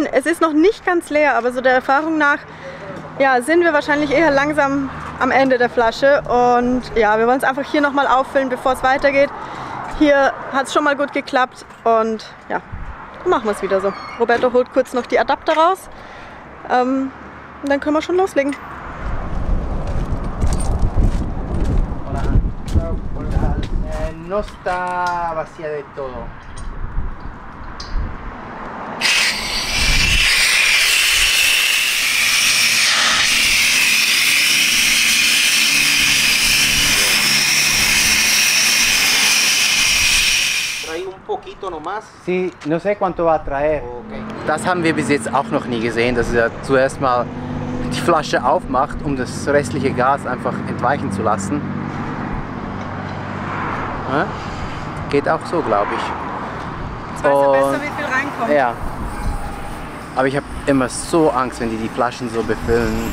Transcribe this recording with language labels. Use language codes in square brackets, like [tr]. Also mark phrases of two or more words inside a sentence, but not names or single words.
[de] Es ist noch nicht ganz leer, aber so der Erfahrung nach ja, sind wir wahrscheinlich eher langsam am Ende der Flasche. Und ja, wir wollen es einfach hier nochmal auffüllen, bevor es weitergeht. Hier hat es schon mal gut geklappt und ja, dann machen wir es wieder so. Roberto holt kurz noch die Adapter raus und dann können wir schon loslegen. [es] No está vacía de todo. Trae un poquito nomás. Sí, no sé cuánto va a traer. Okay. [de] Das haben wir bis jetzt auch noch nie gesehen, dass er zuerst mal die Flasche aufmacht, um das restliche Gas einfach entweichen zu lassen. Ja? Geht auch so, glaube ich. Jetzt weiß er besser, wie viel reinkommt. Ja. Aber ich habe immer so Angst, wenn die Flaschen so befüllen.